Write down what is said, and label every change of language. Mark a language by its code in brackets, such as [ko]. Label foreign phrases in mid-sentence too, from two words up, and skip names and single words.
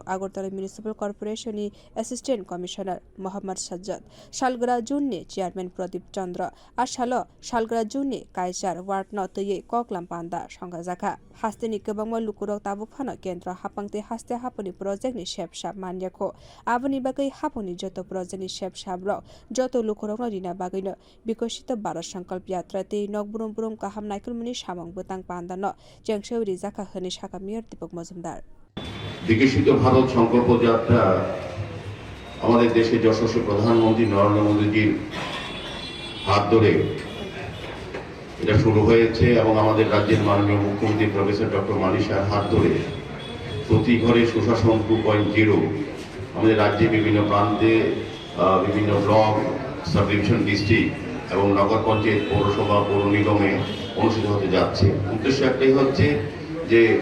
[trp] Agartala Municipal Corporation ni [en] Assistant Commissioner [trp] Mohammad Sajjad Salgra June ni Chairman Pradip Chandra Asalo Salgra June ni kaisa ward no tuye koklam panda songchajakha haste ni kebangma lukorog tabuk phano Kendra haphangte haste haponi project ni shep sap manjakha aboni bagai haphangni joto project ni shep sabrok joto lukorog no rina bagai no bikosito Bharat Sankalp Yatra te nokbrum burum kaham naikul muni samung butang panda no Chengsawi jakha honi Shaka Mayor Dipak Majumder [bn] বিকশিত ভারত সংকল্প যাত্রা আমাদের দেশের যশস্বী প্রধানমন্ত্রী নরেন্দ্র মোদীজির হাত ধরে এটা শুরু হয়েছে এবং আমাদের রাজ্যের মাননীয় মুখ্যমন্ত্রী [en] professor doctor [bn] মানিক সাহের হাত ধরে প্রতি ঘরে সুশাসন 2.0 আমাদের রাজ্যে বিভিন্ন প্রান্তে বিভিন্ন [en] block sub division district [bn] এবং নগর পঞ্চায়েত পৌরসভা পৌর নিগমে অনুষ্ঠিত হতে যাচ্ছে উদ্দেশ্য একটাই হচ্ছে যে